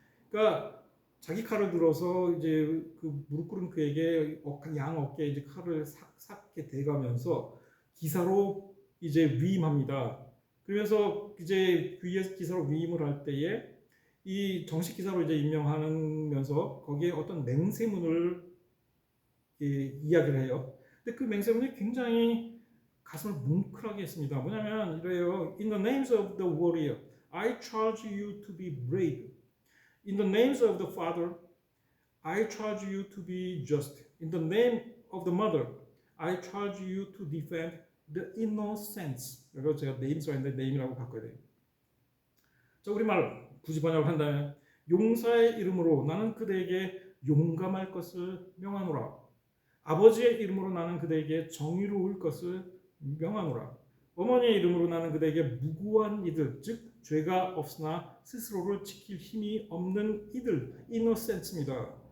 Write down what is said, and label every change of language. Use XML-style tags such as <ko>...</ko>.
<ko>그러니까 자기 칼을 들어서 이제 그 무릎 꿇은 그에게 양 어깨에 이제 칼을 삭게 대가면서 기사로 이제 위임합니다. 그러면서 이제 기사로 위임을 할 때에 이 정식 기사로 이제 임명하면서 거기에 어떤 맹세문을 이야기를 해요. 근데 그 맹세문이 굉장히 가슴을 뭉클하게 했습니다. 뭐냐면 이래요.</ko> <en>In the names of the warrior, I charge you to be brave. In the names of the father, I charge you to be just. In the name of the mother, I charge you to defend the innocents.</en> <ko>그래서 제가 names가 있는데 name이라고 바꿔야 돼요. 자, 우리말 굳이 번역을 한다면 용사의 이름으로 나는 그대에게 용감할 것을 명하노라. 아버지의 이름으로 나는 그대에게 정의로울 것을 명하노라. 어머니의 이름으로 나는 그대에게 무고한 이들, 즉 죄가 없으나 스스로를 지킬 힘이 없는 이들, 이노센트입니다.</ko>